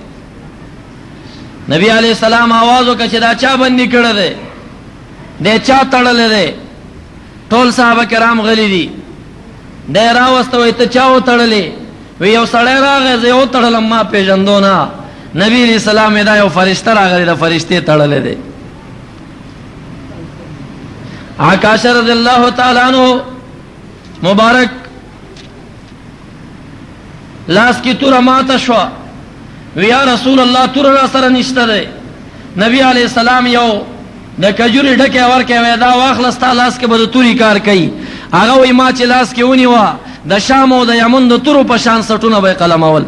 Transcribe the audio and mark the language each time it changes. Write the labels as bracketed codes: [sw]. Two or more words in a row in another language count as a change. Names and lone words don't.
[ps] نبی [ar] علیہ السلام [ps] आवाज وکړ چې دا چا بندي کړی دی، دا چا تړلی دی؟ ټول صحابه کرام غلي دي. دا راوسته وایي ته چا وتړلی؟ وی یو سړی راغی زه یې وتړلم ما پېژندو نه. نبی [ar] علیہ السلام [ps] دا یو فرشته راغلی د فرشتې تړلی دی. عکاشہ [ar] رضی اللہ تعالی عنہ [ps] مبارک لاس کی تور ماته شو. وی [ar] یا رسول الله [ps] تور را سره نشته دی. نبی [ar] علیہ السلام [ps] یو د کجوري ډکه ورکه وې دا واخلستا لاس کې به د توري کار کوي. هغه وی ما چې لاس کې ونیوه د شام او د یمن د تورو په شان سټونه به قلمول.